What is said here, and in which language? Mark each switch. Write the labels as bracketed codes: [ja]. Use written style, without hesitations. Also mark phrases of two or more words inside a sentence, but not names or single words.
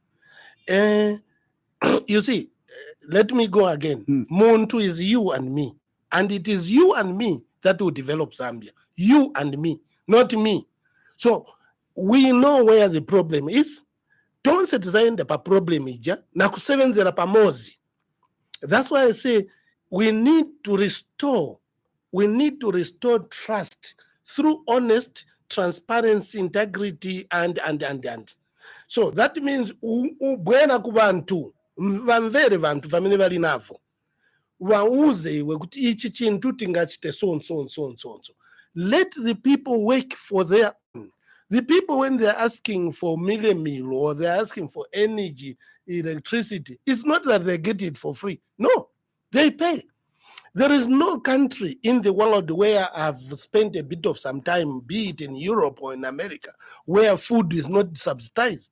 [en] You see, let me go again. Munthu is you and me. And it is you and me that will develop Zambia. You and me, not me. So we know where the problem is. Don't set the problem [ny] ija na kusebenzera pamozi. [en] That's why I say we need to restore trust through honest transparency, integrity, and. So that means [ny] ubwena kubantu vamvere vantu vamene vali navo wauze wekuti ichi chintu tingachite so. [en] Let the people work for their own. The people, when they're asking for meal or they're asking for energy, electricity, it's not that they get it for free. No, they pay. There is no country in the world where I've spent a bit of some time, be it in Europe or in America, where food is not subsidized.